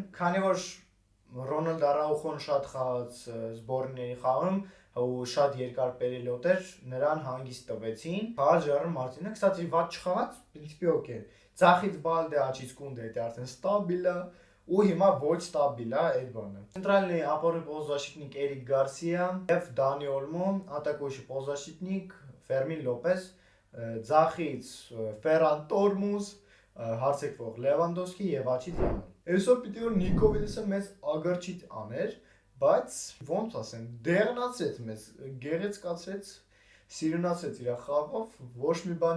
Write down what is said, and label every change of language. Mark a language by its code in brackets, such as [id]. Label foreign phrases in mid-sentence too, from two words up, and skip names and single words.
[hy] քանի որ Ռոնալդ Արաուխոն շատ խաղաց սբորների խաղում ու շատ երկար պերիոդ էր, նրան հանգիստ տվեցին։ Խաղաց Ժարար Մարտինը, կստացի վատ չխաղաց, պրինցիպի օքեյ։ Ձախից բալդե աչից կունդե դա արդեն ստաբիլ է։ Ու հիմա ոչ ստաբիլ է այդ բանը։ [ru] Центральный опорный полузащитник [hy] Эрик Гарсия եւ Դանի Օլմո, [ru] атакующий полузащитник Фермին Լոպես, [hy] ձախից Ֆերան Տորմուզ, հարցեկվող Լևանդովսկի եւ աչից Յաման։ Այսօր պիտի որ Նիկո Վիլիսը մեծ ագարչիտ աներ, բայց ոնց ասեմ, դեղնացրեց մեզ, գեղեցկացրեց, սիրունացրեց իր խաղով, ոչ մի բան